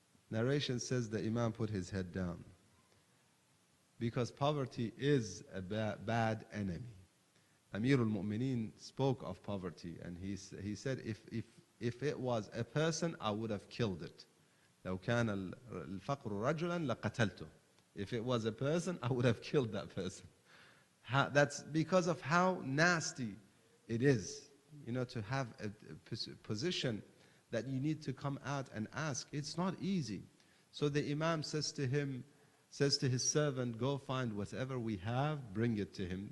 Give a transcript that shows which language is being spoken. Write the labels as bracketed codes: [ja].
[en] Narration says the Imam put his head down, because poverty is a bad enemy. Amir al-Mu'mineen spoke of poverty, and he said, if it was a person, I would have killed it. [ar] لو كان الفقر رجلا لقتلته. [en] If it was a person, I would have killed that person. That's because of how nasty it is, to have a position that you need to come out and ask. It's not easy. So the Imam says to his servant, go find whatever we have, bring it to him.